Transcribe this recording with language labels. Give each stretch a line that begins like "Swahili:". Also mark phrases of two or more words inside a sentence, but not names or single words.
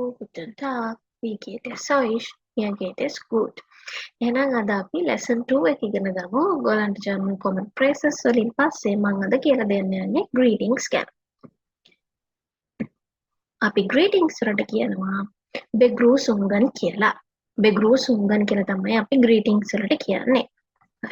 German: Guten Tag, wie geht es euch? Mir geht es gut.
Sinhala: එහෙනම් අද අපි lesson 2 එක ඉගෙන ගමු. ඔයගොල්ලන්ට
English: German common phrases
Sinhala: වලින් පස්සේ මම අද කියලා දෙන්න යන්නේ greetings ගැන. අපි greetings වලට කියනවා Begrüßungen කියලා. Begrüßungen කියලා තමයි අපි greetings වලට කියන්නේ. හරි.